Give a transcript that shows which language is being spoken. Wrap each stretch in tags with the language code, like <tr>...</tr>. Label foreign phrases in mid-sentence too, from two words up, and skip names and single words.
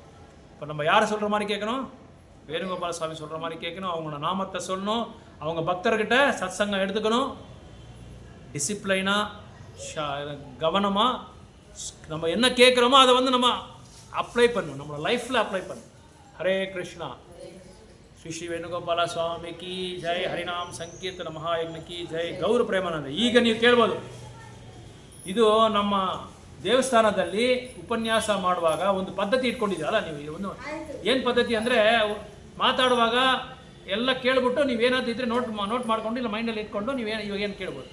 <ta>இப்போ நம்ம யாரை சொல்கிற மாதிரி கேட்கணும்? வேணுகோபால சுவாமி சொல்கிற மாதிரி கேட்கணும். அவங்களோட நாமத்தை சொல்லணும். அவங்க பக்தர்கிட்ட சத்சங்கம் எடுத்துக்கணும். டிசிப்ளைனாக கவனமாக நம்ம என்ன கேட்குறோமோ அதை வந்து நம்ம அப்ளை பண்ணணும். நம்மளோட லைஃப்பில் அப்ளை பண்ணணும். ஹரே கிருஷ்ணா.</ta> <kn>ಶ್ರೀ ಶ್ರೀ ವೇಣುಗೋಪಾಲ ಸ್ವಾಮಿ</kn> <hi>की जय.</hi> <kn>ಹರಿನಾಮ್ ಸಂಕೀರ್ತನ ಮಹಾಯಜ್ಞ</kn> <hi>की जय.</hi> <kn>ಗೌರ ಪ್ರೇಮಾನಂದ. ಈಗ ನೀವು ಕೇಳ್ಬೋದು, ಇದು ನಮ್ಮ ದೇವಸ್ಥಾನದಲ್ಲಿ ಉಪನ್ಯಾಸ ಮಾಡುವಾಗ ಒಂದು ಪದ್ಧತಿ ಇಟ್ಕೊಂಡಿದ್ದೀರಲ್ಲ ನೀವು. ಒಂದು ಏನು ಪದ್ಧತಿ ಅಂದರೆ, ಮಾತಾಡುವಾಗ ಎಲ್ಲ ಕೇಳ್ಬಿಟ್ಟು ನೀವೇನಾದ್ರು ಇದ್ದರೆ ನೋಟ್ ಮಾಡ್ಕೊಂಡು ಇಲ್ಲ ಮೈಂಡಲ್ಲಿ ಇಟ್ಕೊಂಡು ನೀವೇನು ಇವಾಗ ಏನು ಕೇಳ್ಬೋದು.</kn>